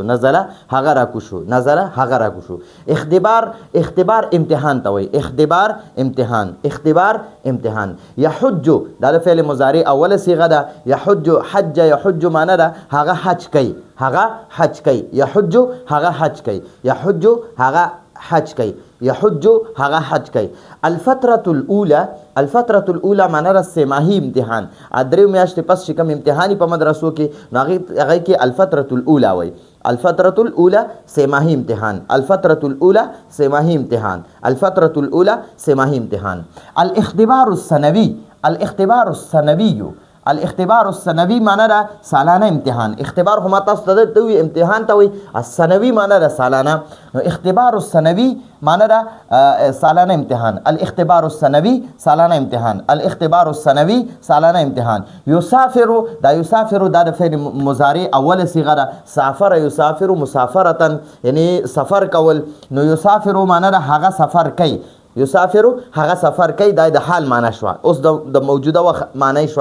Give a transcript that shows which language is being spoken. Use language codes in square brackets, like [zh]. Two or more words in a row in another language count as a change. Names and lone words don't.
[ps] نزله هغه راکوز شو، نزله هغه راکوز شو. اختبار امتحان ته وایي، اختبار امتحان. یحج دا د فعل مضارع اوله صيغه ده، یحج معنی ده هغه حج کوي، یحج هغه حج کوي. [ar] الفترة الاولى [ps] معنی را سماهی امتحان. درې میاشتې پس چې کوم امتحاني په مدرسو کې نو هغه کې [ar] الفترة الاولى [ps] وایي. [ar] الفترة الأولى [ps] سماهی امتحان. [ar] الاختبار السنوي [ps] معنی را سالانه امتحان. اختبار خو ما تاسو ته وی امتحان ته وی، السنوي معنی را سالانه. نو [ar] اختبار السنوي [ps] معنی را سالانه امتحان. [ar] الاختبار السنوي [ps] سالانه امتحان. یسافر دا د فعل مضارع اوله صيغه ده. [ar] سافر یسافر مسافرة [ps] یعنی سفر کول. نو یسافر معنی را هغه سفر کوي، دا د حال معنی شو، اوس د موجوده وخت معنی شو.